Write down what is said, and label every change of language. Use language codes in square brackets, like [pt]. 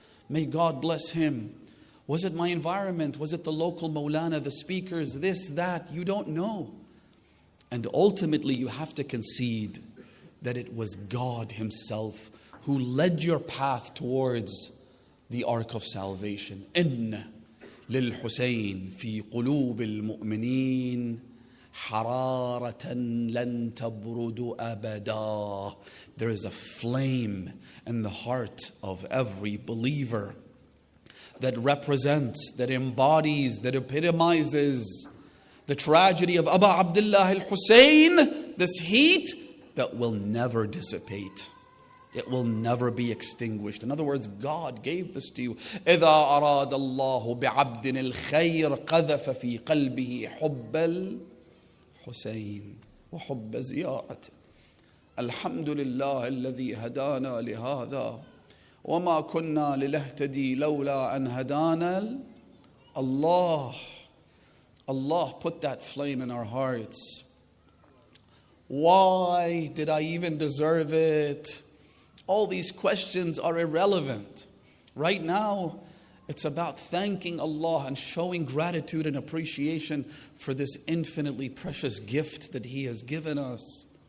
[en] May God bless him. Was it my environment? Was it the local Maulana, the speakers, this, that? You don't know. And ultimately, you have to concede that it was God Himself who led your path towards the ark of salvation. [ar] Inna للحسين في قلوب المؤمنين حرارة لن تبرد أبدا. [en] There is a flame in the heart of every believer that represents, that embodies, that epitomizes the tragedy of Abu Abdullah al-Hussein, this heat that will never dissipate. It will never be extinguished. In other words, God gave this to you. [ar] إِذَا أَرَادَ اللَّهُ بِعَبْدٍ الْخَيْرِ قَذَفَ فِي قَلْبِهِ حُبَّ الحسين وحب زيارته. الحمد لله الذي هدانا لهذا وما كنا لنهتدي لولا أن هدانا الله. [en] Allah put that flame in our hearts. Why did I even deserve it? All these questions are irrelevant. Right now, it's about thanking Allah and showing gratitude and appreciation for this infinitely precious gift that He has given us.